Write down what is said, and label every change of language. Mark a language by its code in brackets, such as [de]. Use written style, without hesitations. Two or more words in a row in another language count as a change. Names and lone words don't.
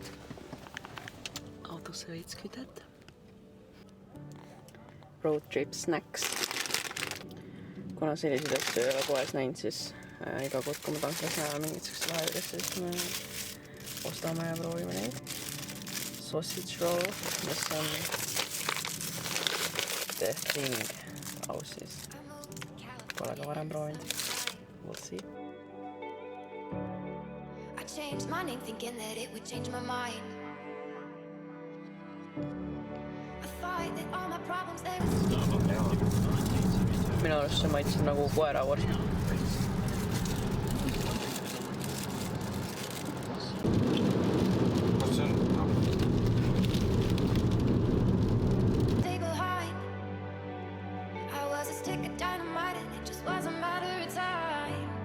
[et] Autosse veits kütet. [en] Road trip snacks. [et] Kuna selliseid asju ei ole poes näinud, siis iga kord, kui me tanklas näeme mingid sellised laevadest, siis me ostame ja proovime neid. [en] Sausage roll, [et] mis on [en] the thing [et] Aussis. Pole ka varem proovinud. [en] We'll see. Changed my name thinking that it would change my mind. I thought that all my problems there was... [et] Minu arust see maitses nagu koeravorst. [en] Stay behind. I was a stick of dynamite and it just was a matter of time.